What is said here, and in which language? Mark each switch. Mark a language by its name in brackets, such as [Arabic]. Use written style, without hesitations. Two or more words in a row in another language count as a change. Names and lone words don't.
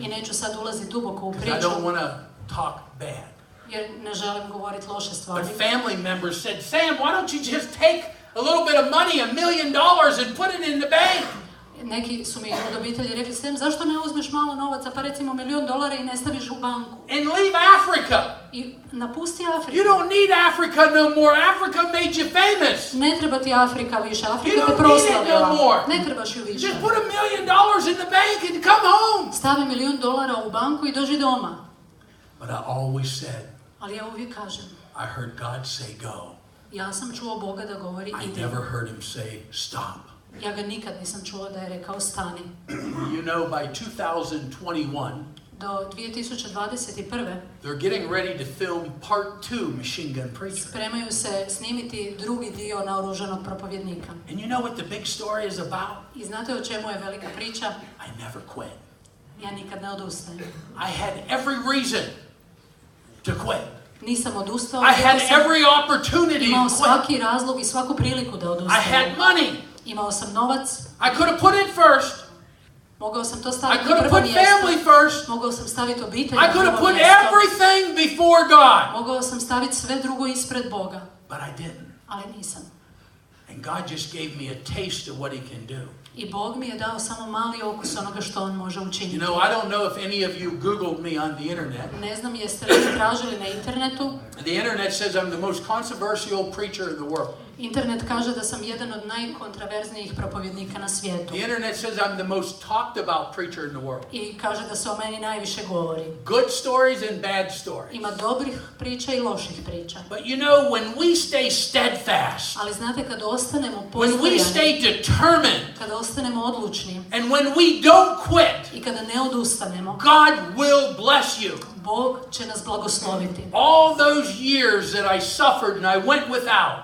[Croatian] i neću sad ulaziti duboko u [English] because I [Croatian] priču, [English] don't want to talk bad. [Croatian] jer ne želim govoriti loše stvari. [English] But family members said, Sam, why don't you just take a little bit of money, $1 million, and put it in the bank? [Croatian] Neki su mi od obitelji rekli, Sam, zašto ne uzmeš malo novaca, pa recimo $1 milion i ne staviš u banku? [English] And leave Africa. [Croatian] I napusti Afriku. [English] You don't need Africa no more. Africa made you famous. [Croatian] Ne treba ti Afrika više, [English] You [Croatian] Afrika [English] don't [Croatian] te [English] need it [Croatian] proslavila. [English] no more. [Croatian] Ne trebaš ju više. [English] Just put $1 million in the bank and come home. [Croatian] Stavi $1 milion u banku i dođi doma. [English] But I always said, [Croatian] Ali ja uvijek kažem, [English] I heard God say go. [Croatian] ja sam čuo Boga da govori [English] I [Croatian] idi. [English] never heard him say stop. [Croatian] Ja ga nikad nisam čula da je rekao stani. [English] You know, by 2021, [Croatian] Do 2021. [English] they're getting ready to film part 2, Machine Gun Preacher. [Croatian] Spremaju se snimiti drugi dio naoružanog propovjednika. [English] And you know what the big story is about? [Croatian] I znate o čemu je velika priča? [English] I never quit. [Croatian] Ja nikad ne odustajem. [English] I had every reason to quit. [Croatian] Nisam odustao. [English] I had every opportunity [Croatian] Imao [English] to quit. [Croatian] svaki razlog i svaku priliku da [English] I [Croatian] odustajem. [English] had money. [Croatian] Imao sam novac. [English] I could have put it first. [Croatian] Mogao sam to [English] I [Croatian] staviti [English] could [Croatian] na [English] have [Croatian] prvo [English] put [Croatian] mjesto. [English] family first. [Croatian] Mogao sam staviti obitelj [English] I [Croatian] na [English] could have [Croatian] prvo [English] put [Croatian] mjesto. [English] everything before God. [Croatian] Mogao sam staviti sve drugo ispred Boga. [English] But I didn't. [Croatian] Ali nisam. [English] And God just gave me a taste of what He can do. [Croatian] I Bog mi je dao samo mali okus onoga što On može učiniti. [English] You know, I don't know if any of you Googled me on the internet. [Croatian] Ne znam jeste li tražili na internetu. [English] The internet says I'm the most controversial preacher in the world. [Croatian] Internet kaže da sam jedan od najkontraverznijih propovjednika na svijetu. [English] The internet says I'm the most talked about preacher in the world. [Croatian] I kaže da se o meni najviše govori. [English] Good stories and bad stories. [Croatian] Ima dobrih priča i loših priča. [English] But you know, when we stay steadfast, [Croatian] Ali znate, kad ostanemo [English] when we [Croatian] postojani, [English] stay determined, [Croatian] kada ostanemo odlučni [English] and when we don't quit, [Croatian] i kada ne odustanemo, [English] God will bless you. [Croatian] Bog će nas blagosloviti. [English] All those years that I suffered and I went without,